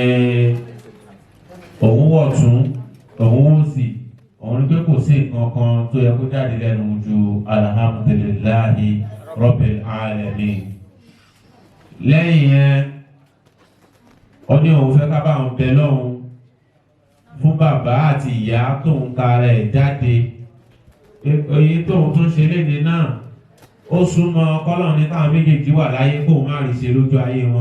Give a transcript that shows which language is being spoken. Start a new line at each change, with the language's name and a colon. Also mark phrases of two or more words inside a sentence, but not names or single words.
Yoruba: òun wọ̀ tún òun wò sí, òun ní pé kò sí nǹkan kan tó yẹ kó jáde lẹ́nu ju
Arabic: الحمد لله رب العالمين.
Yoruba: Lẹ́yìn yẹn, ó ní òun fẹ́ ká bá òun bẹ lọ́hùn fún bàbá àti ìyá tóun tara ẹ̀ jáde. Èyí tóun tún ṣe léde náà, ó súnmọ́ kọ́lọ̀ ní táwọn méjèèjì wà láyé kó má rí ṣe lójú ayé wọn.